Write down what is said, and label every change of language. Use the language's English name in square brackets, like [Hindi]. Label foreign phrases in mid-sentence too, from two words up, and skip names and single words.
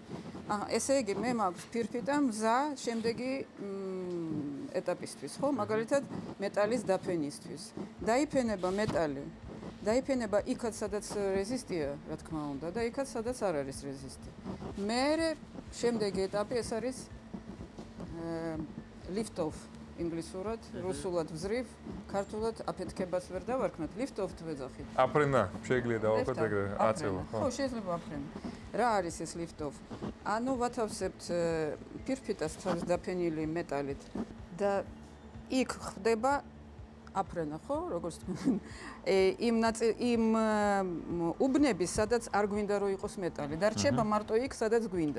[Georgian] ესე იგი, მე მაქვს ფირფიტა მზა შემდეგი ეტაპისთვის, ხო? მაგალითად, მეტალის დაფენისთვის. დაიფენება მეტალი. დაიფენება იქაც, სადაც რეზისტია, რა თქმა უნდა, და იქაც, სადაც არ არის რეზისტი. მერე შემდეგი ეტაპი ეს არის [English] lift off [Georgian] ინგლისურად, რუსულად ვზრივ, ქართულად აფეთქებას ვერ დავარქმევთ, [English] lift off- [Georgian] თ ვეძახით. აფრენა, შეიძლება დავახვეთ ეგრე აწევა, ხო? ხო, შეიძლება აფრენა. რა არის ეს [English] lift off? [Georgian] ანუ ვათავსებთ ფირფიტას თავის დაფენილი მეტალით და იქ ხდება აფრენა ხო, როგორც თქვენ. იმ უბნების, სადაც არ გვინდა რომ იყოს მეტალი და რჩება მარტო იქ, სადაც გვინდა.